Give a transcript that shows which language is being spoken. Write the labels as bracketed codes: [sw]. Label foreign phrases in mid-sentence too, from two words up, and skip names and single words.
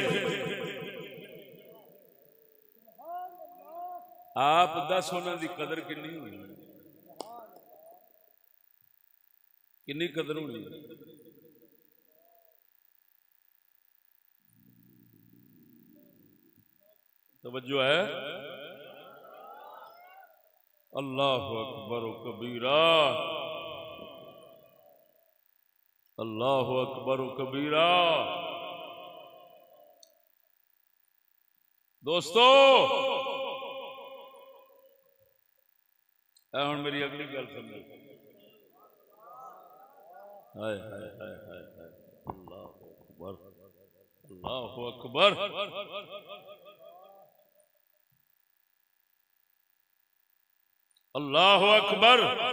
[pa] آپ دس اُنہاں دی قدر کِنی ہونی، کِنی قدر ہونی. توجہ ہے. [ar] الله أكبر كبيرا، الله أكبر كبيرا. [pa] دوستو ہُݨ میری اگلی گل سمجھو. हाय हाय हाय हाय हाय, [ar] الله أكبر، الله أكبر، الله أكبر.